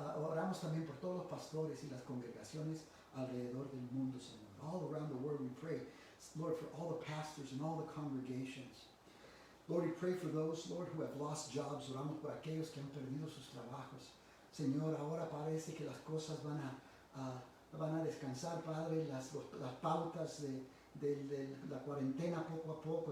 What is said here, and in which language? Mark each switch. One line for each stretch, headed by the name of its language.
Spanish: Oramos también por todos los pastores y las congregaciones alrededor del mundo, Señor.
English: All around the world we pray, Lord, for all the pastors and all the congregations. Lord, we pray for those, Lord, who have lost jobs.
Spanish: Oramos por aquellos que han perdido sus trabajos. Señor, ahora parece que las cosas van a descansar, Padre, las pautas de la cuarentena poco a poco.